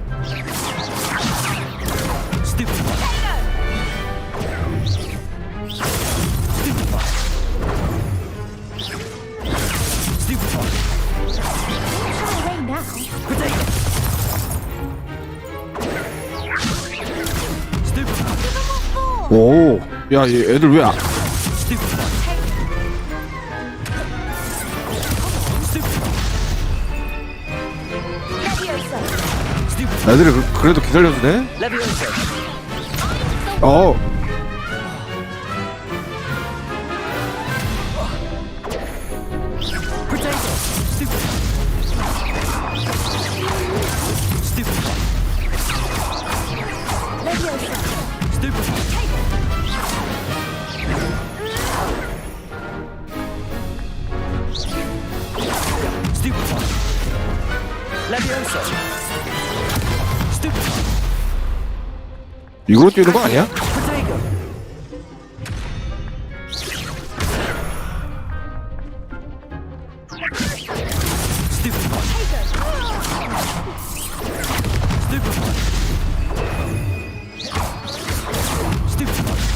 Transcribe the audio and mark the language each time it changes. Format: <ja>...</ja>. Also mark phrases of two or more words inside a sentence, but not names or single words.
<en>Stupefy. Stupefy. Stupefy. Away now. Protego. Stupefy.</en> <ko>오, 야, 얘 애들 왜 안...</ko> <en>Stupefy.</en> <ko>애들이 그래도 기다려주네?</ko> <en>Levioso.</en> <ko>어.</ko> <en>Protego. Stupefy. Stupefy. Leviosa. Stupefy. Stupefy. Levioso. Stupefy.</en> <ko>이걸로 뛰는 거 아니야?</ko> <en>Protego. Stupefy. Stupefy. Stupefy.</en>